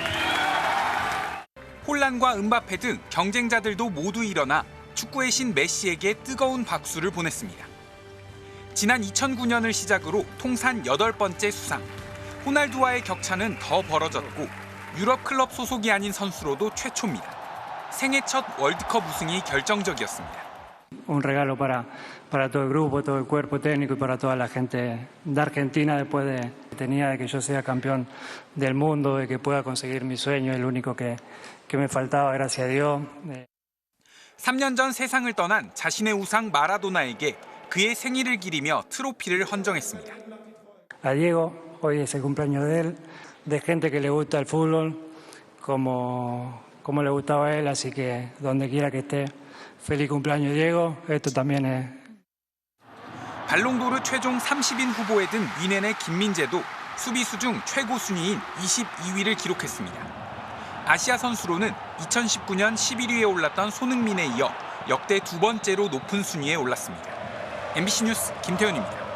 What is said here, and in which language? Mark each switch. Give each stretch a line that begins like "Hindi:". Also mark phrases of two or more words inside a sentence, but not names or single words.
Korean: 혼란과 음바페 등 경쟁자들도 모두 일어나 축구의 신 메시에게 뜨거운 박수를 보냈습니다. 지난 2009년을 시작으로 통산 8번째 수상. 호날두와의 격차는 더 벌어졌고 유럽 클럽 소속이 아닌 선수로도 최초입니다. 생애 첫 월드컵 우승이 결정적이었습니다.
Spanish: Un regalo para todo el grupo, todo el cuerpo técnico y para toda la gente de Argentina después de que yo sea campeón del mundo, de que pueda conseguir mi sueño, el único que me faltaba, gracias a Dios.
Korean: 3년 전 세상을 떠난 자신의 우상 마라도나에게 그의 생일을 기리며 트로피를 헌정했습니다.
Spanish: A Diego, hoy es el cumpleaños de él, de gente que le gusta el fútbol, como le gustaba a él, así que donde quiera que esté, feliz cumpleaños Diego. Esto también es.
Korean: 발롱도르 최종 30인 후보에 든 뮌헨의 김민재도 수비수 중 최고 순위인 22위를 기록했습니다. 아시아 선수로는 2019년 11위에 올랐던 손흥민에 이어 역대 2번째로 높은 순위에 올랐습니다. MBC 뉴스 김태현입니다.